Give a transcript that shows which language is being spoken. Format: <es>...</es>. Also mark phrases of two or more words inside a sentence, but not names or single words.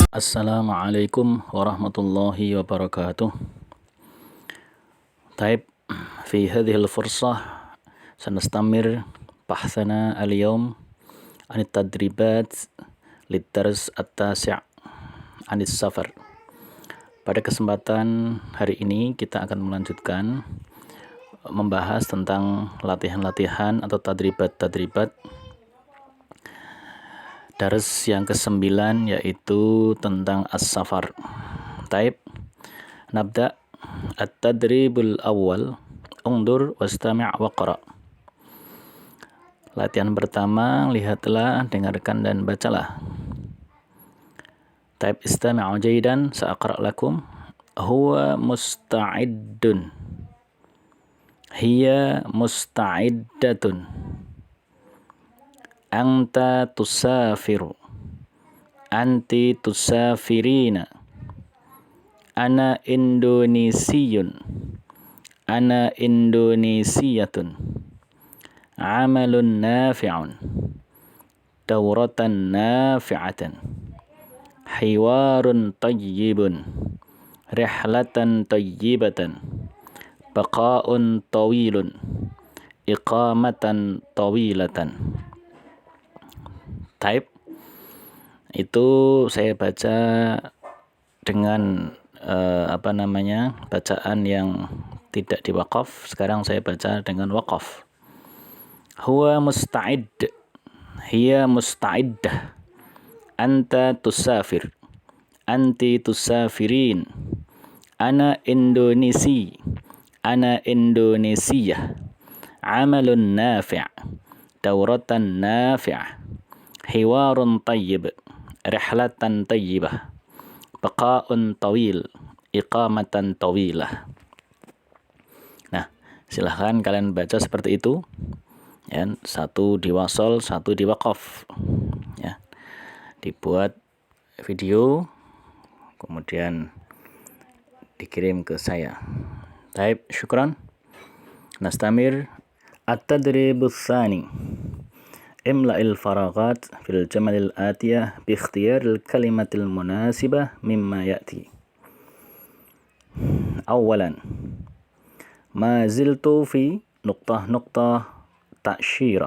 <ar>السلام عليكم ورحمة الله وبركاته. طيب في هذه الفرصة سنستمر بحثنا اليوم عن التدريبات للدرس التاسع عن السفر.</ar> <id>Pada kesempatan hari ini kita akan melanjutkan membahas tentang latihan-latihan atau tadribat-tadribat dars yang ke-9, yaitu tentang as-safar.</id> <ar>طيب، نبدأ التدريب الأول، انظر واستمع واقرأ.</ar> <id>Latihan pertama, lihatlah, dengarkan dan bacalah.</id> <ar>Taib, استمعوا جيدا، سأقرأ لكم. هو مستعد، هي مستعدة، أنت تسافر, أنت تسافرين، أنا إندونيسي، أنا إندونيسية، عمل نافع، دورة نافعة، حوار طيب، رحلة طيبة، بقاء طويل، إقامة طويلة.</ar> <id>Type itu saya baca dengan bacaan yang tidak diwaqaf. Sekarang saya baca dengan waqaf.</id> <ar>هو مستعد، هي مستعدة، أنت تسافر، أنت تسافرين، أنا إندونيسي، أنا إندونيسية، عمل نافع، دورة نافعة، حوار طيب، رحلة طيبة، بقاء طويل، إقامة طويلة.</ar> <id>Nah, silahkan kalian baca seperti itu ya, satu di wasol, satu di waqaf ya. Dibuat video kemudian dikirim ke saya.</id> <ar>Taib, شكرا. نستمر. التدريب الثاني. املأ الفراغات في الجمل الآتية باختيار الكلمة المناسبة مما يأتي. أولا، ما زلت في نقطة تأشيرة.</ar>